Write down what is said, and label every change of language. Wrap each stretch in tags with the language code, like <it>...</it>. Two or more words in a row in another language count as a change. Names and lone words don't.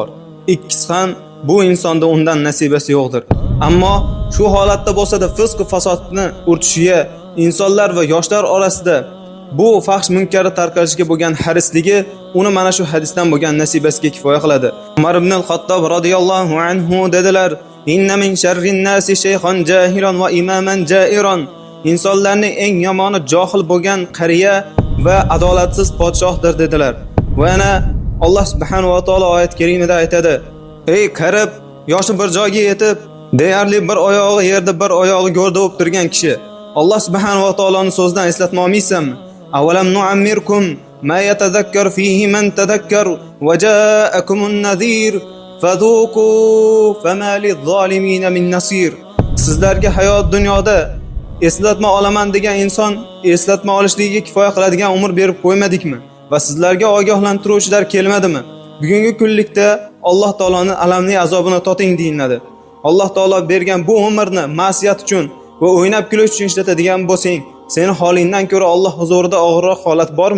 <uz>Ikkisi ham bu insonda undan nasibasi yo'qdir. Ammo shu holatda bo'lsa-da fisq va fasodni urtishiga, insonlar va yoshlar orasida bu fahsh munkari tarqalishiga bo'lgan harisligi uni mana shu hadisdan bo'lgan nasibasiga kifoya qiladi. Umar ibn al-Xattob radhiyallohu anhu dedilar:</uz> <ar>"إن من شر الناس شيخا جاهلا وإماما جائرا."</ar> <uz>Insonlarning eng yomoni johil bo'lgan qariya va adolatsiz podshohdir dedilar. Va yana Alloh subhanahu va taolo oyat karimada aytadi: "Ey qarib, yoshi bir joyga yetib, deyarli bir oyog'i yerda, bir oyog'i go'rda bo'lib turgan kishi, Alloh subhanahu va taoloning so'zidan eslatma olmaysanmi?</uz> <ar>أولم نعمركم ما يتذكر فيه من تذكر وجاءكم النذير فذوقوا فما للظالمين من نصير."</ar> <uz>Sizlarga hayot dunyoda eslatma olaman degan inson eslatma olishligiga kifoya qiladigan umr berib qo'ymadikmi? Va sizlarga ogohlantiruvchilar kelmadimi? Bugungi kunlikda Alloh taoloning alamli azobini toting deyiladi. Alloh taolo bergan bu umrni ma'siyat uchun va o'ynab kulish uchun ishlatadigan bo'lsang, seni holingdan ko'ra Alloh huzurida og'irroq holat bormi?</uz>